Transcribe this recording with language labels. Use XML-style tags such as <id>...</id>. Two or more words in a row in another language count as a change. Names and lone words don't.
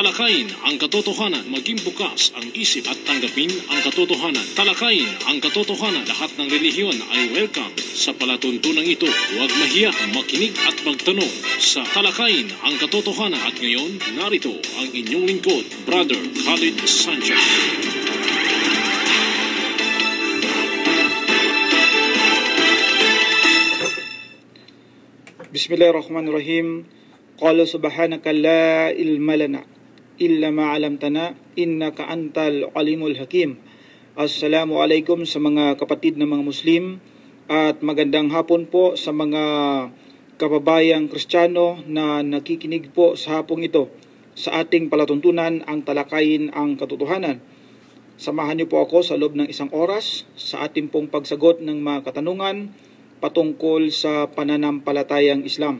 <tl>Talakayin ang katotohanan, maging bukas ang isip at tanggapin ang katotohanan. Talakayin ang katotohanan, lahat ng relihiyon ay welcome sa palatuntunang ito. Huwag mahiya, makinig at magtanong sa Talakayin ang katotohanan. At ngayon, narito ang inyong lingkod, Brother Khalid Sanchez.</tl> <ar>بسم الله الرحمن الرحيم. قال سبحانك لا علم لنا إلا ما علمتنا إنك أنت العليم الحكيم.</ar> <tl>Assalamualaikum sa mga kapatid na mga Muslim at magandang hapon po sa mga kababayang Kristiyano na nakikinig po sa hapong ito sa ating palatuntunan ang talakayin ang katotohanan. Samahan niyo po ako sa loob ng isang oras sa ating pong pagsagot ng mga katanungan patungkol sa pananampalatayang Islam.</tl>